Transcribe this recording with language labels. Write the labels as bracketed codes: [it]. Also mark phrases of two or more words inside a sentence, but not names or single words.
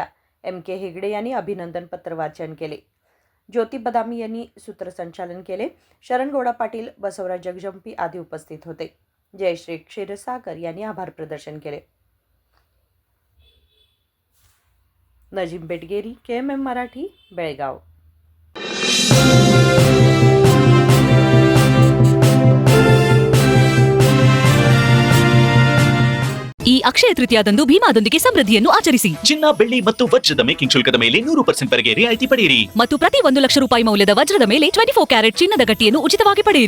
[mr] MK हेगडे यांनी अभिनंदनपत्र वाचन केले. ज्योती बदामी यांनी सूत्रसंचालन केले. शरणगौडा पाटील, बसवराज जगजंपी आदी उपस्थित होते. जयश्री क्षीरसागर यांनी आभार प्रदर्शन केले. नजीम बेटगेरी, KMM मराठी, बेळगाव. [kn] ಈ ಅಕ್ಷಯ ತೃತೀಯದಂದು ಭೀಮಾದೊಂದಿಗೆ ಸಮೃದ್ಧಿಯನ್ನು ಆಚರಿಸಿ. ಚಿನ್ನ, ಬೆಳ್ಳಿ ಮತ್ತು ವಜ್ರದ ಮೇಕಿಂಗ್ ಶುಲ್ಕದ ಮೇಲೆ 100% ವರೆಗೆ ರಿಯಾಯಿತಿ ಪಡೆಯಿರಿ ಮತ್ತು ಪ್ರತಿ 1 ಲಕ್ಷ ರೂಪಾಯಿ ಮೌಲ್ಯದ ವಜ್ರದ ಮೇಲೆ 24 ಕ್ಯಾರೆಟ್ ಚಿನ್ನದ ಗಟ್ಟಿಯನ್ನು ಉಚಿತವಾಗಿ ಪಡೆಯಿರಿ.